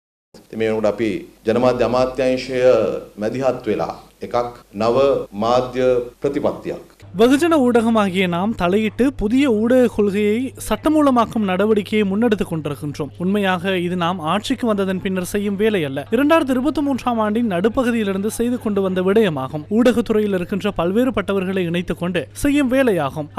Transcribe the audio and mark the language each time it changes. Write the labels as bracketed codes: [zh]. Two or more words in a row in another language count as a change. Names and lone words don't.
[si] මේ වෙනකොට අපි ජනමාධ්‍ය අමාත්‍යාංශය මැදිහත් වෙලා එකක් නව මාධ්‍ය ප්‍රතිපත්තියක් [ta] வெகுஜன ஊடகமாகிய நாம் தலையிட்டு புதிய ஊடக கொள்கையை சட்டமூலமாக்கும் நடவடிக்கையை முன்னெடுத்துக் கொண்டிருக்கின்றோம். உண்மையாக இது நாம் ஆட்சிக்கு வந்ததன் பின்னர் செய்யும் வேலை அல்ல. 2023ஆம் ஆண்டின் நடுப்பகுதியிலிருந்து செய்து கொண்டு வந்த விடயமாகும். ஊடகத்துறையில் இருக்கின்ற பல்வேறுபட்டவர்களை இணைத்துக் கொண்டு செய்யும் வேலையாகும்.